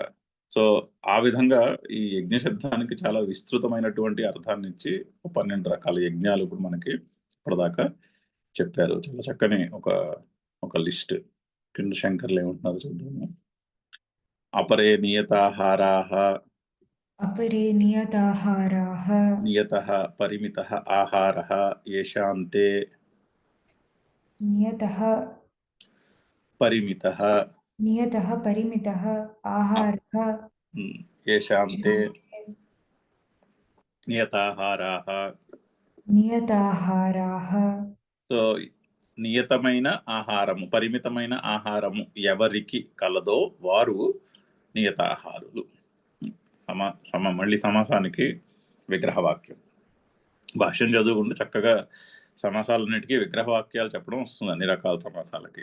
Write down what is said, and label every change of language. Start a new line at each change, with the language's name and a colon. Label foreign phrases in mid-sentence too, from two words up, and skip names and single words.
Telugu: సో ఆ విధంగా ఈ యజ్ఞ శబ్దానికి చాలా విస్తృతమైనటువంటి అర్థాన్ని ఇచ్చి 12 రకాల యజ్ఞాలు ఇప్పుడు మనకి ఇప్పటిదాకా చెప్పారు. చాలా చక్కని ఒక లిస్ట్. కింద శంకర్లు ఏమంటున్నారు చూద్దాము.
Sanskrit: అపరే నియతాహారాః अपरे नियताहाराः నియతః పరిమితః ఆహారः येषान्ते नियतः పరిమితः नियतः परिमितः आहारः येषान्ते शान्ते నియతాహారాः. नियताहाराः
Telugu: సో నియతమైన ఆహారము పరిమితమైన ఆహారము ఎవరికి కలదో వారు నియతాహారులు. మళ్ళీ సమాసానికి విగ్రహవాక్యం. భాష్యం చదువుకుంటే చక్కగా సమాసాలన్నిటికీ విగ్రహవాక్యాలు చెప్పడం వస్తుంది అన్ని రకాల సమాసాలకి.